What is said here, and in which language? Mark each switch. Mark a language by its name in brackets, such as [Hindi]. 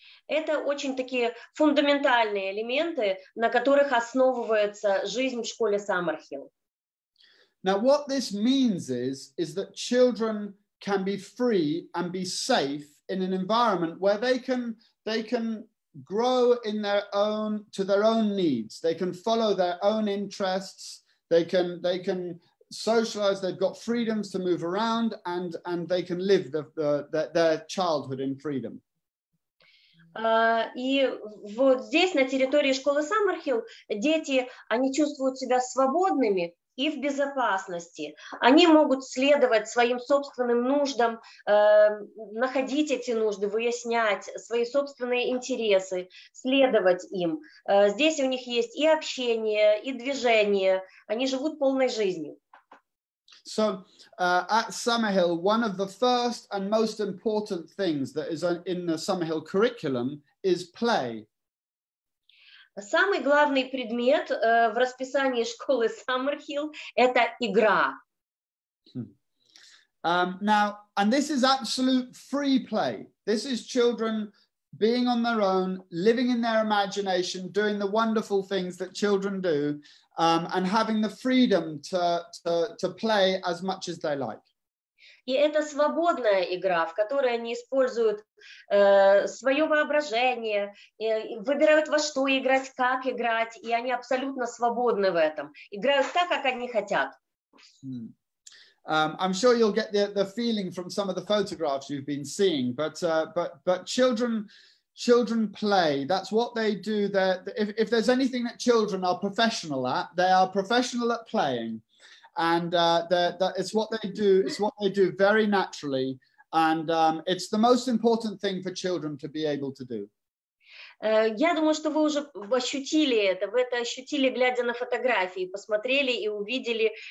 [Russian] Это очень такие фундаментальные элементы, на которых основывается жизнь в школе Саммерхіл. [English] Now, what this means is that children can be free and be safe in an environment where they can grow in to their own needs. They can follow their own interests. They can socialize. They've got freedoms to move around, and they can live their childhood in freedom. [Russian] И вот здесь, на территории школы Саммерхіл, дети, они чувствуют себя свободными и в безопасности. Они могут следовать своим собственным нуждам, находить эти нужды, выяснять свои собственные интересы, следовать им. Здесь у них есть и общение, и движение. Они живут полной жизнью. [English] So at Sammerhіл, one of the first and most important things that is in the Sammerhіл curriculum is play. [Russian] Самый главный предмет в расписании школы Саммерхіл – это игра. [English] Now, and this is absolute free play. This is children being on their own, living in their imagination, doing the wonderful things that children do, and having the freedom to play as much as they like. [Russian] И это свободная игра, в которой они используют свое воображение, выбирают во что играть, как играть, и они абсолютно свободны в этом. Играют так, как они хотят. [English] I'm sure you'll get the feeling from some of the photographs you've been seeing, but children play. That's what they do. If there's anything that children are professional at, they are professional at playing. And it's what they do. It's what they do very naturally, and it's the most important thing for children to be able to do. [Russian] Я думаю, что вы уже ощутили это. Вы это ощутили, глядя на фотографии, посмотрели и увидели.